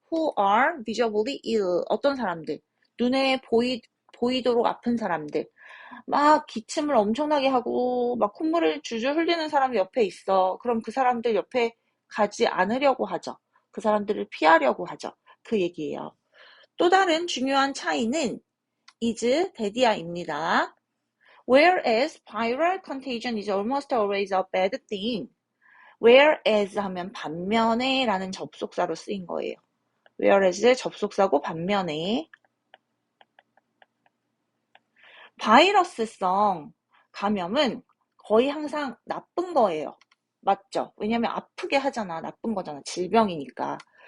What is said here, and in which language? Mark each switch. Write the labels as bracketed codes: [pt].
[en] who are visibly ill, [ko] 어떤 사람들, 눈에 보이도록 아픈 사람들, 막 기침을 엄청나게 하고 막 콧물을 줄줄 흘리는 사람이 옆에 있어. 그럼 그 사람들 옆에 가지 않으려고 하죠. 그 사람들을 피하려고 하죠. 그 얘기예요. 또 다른 중요한 차이는 is, 대디아입니다. [en] Whereas viral contagion is almost always a bad thing. [ko] Whereas 하면 반면에 라는 접속사로 쓰인 거예요. Whereas의 접속사고 반면에. 바이러스성 감염은 거의 항상 나쁜 거예요. 맞죠? 왜냐면 아프게 하잖아. 나쁜 거잖아. 질병이니까.